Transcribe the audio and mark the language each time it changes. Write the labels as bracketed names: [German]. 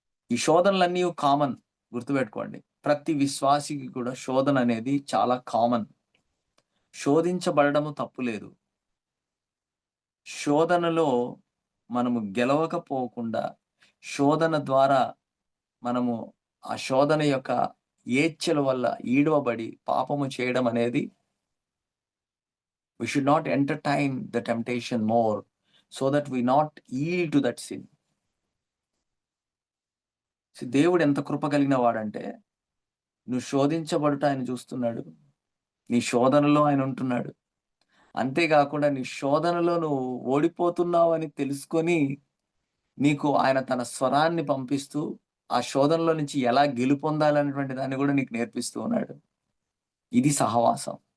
[Telugu] ఈ శోధనలన్నీ కామన్ గుర్తుపెట్టుకోండి. ప్రతి విశ్వాసికి కూడా శోధన అనేది చాలా కామన్. శోధించబడడము తప్పు లేదు. శోధనలో మనము గెలవకపోకుండా శోధన ద్వారా మనము ఆ శోధన యొక్క ఏచ్చెల వల్ల ఈడవబడి పాపము చేయడం అనేది, [English] we should not entertain the temptation more so that we not yield to that sin. [Telugu] దేవుడు ఎంత కృప కలిగిన వాడంటే, నువ్వు శోధించబడుట ఆయన చూస్తున్నాడు. నీ శోధనలో ఆయన ఉంటున్నాడు. అంతేకాకుండా నీ శోధనలో నువ్వు ఓడిపోతున్నావని తెలుసుకొని, నీకు ఆయన తన స్వరాన్ని పంపిస్తూ, ఆ శోధనలో నుంచి ఎలా గెలుపొందాలనేటువంటి దాన్ని కూడా నీకు నేర్పిస్తూ ఉన్నాడు. ఇది సహవాసం.